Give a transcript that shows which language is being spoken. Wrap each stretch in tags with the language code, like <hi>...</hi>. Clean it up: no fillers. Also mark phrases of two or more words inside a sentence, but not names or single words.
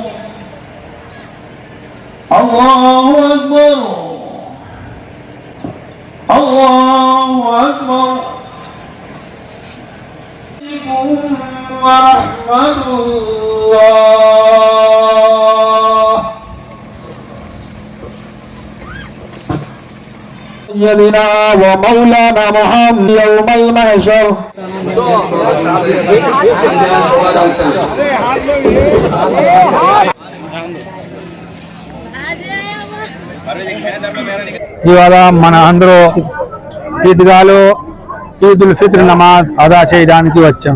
<ar>الله أكبر الله أكبر ورحمة الله سيدنا ومولانا محمد يوم المحشر</ar> <te>ఇవాళ మన అందరూ ఈద్గాలో ఈదుల్ ఫిత్ర్ నమాజ్ అదా చేయడానికి వచ్చాం.</te>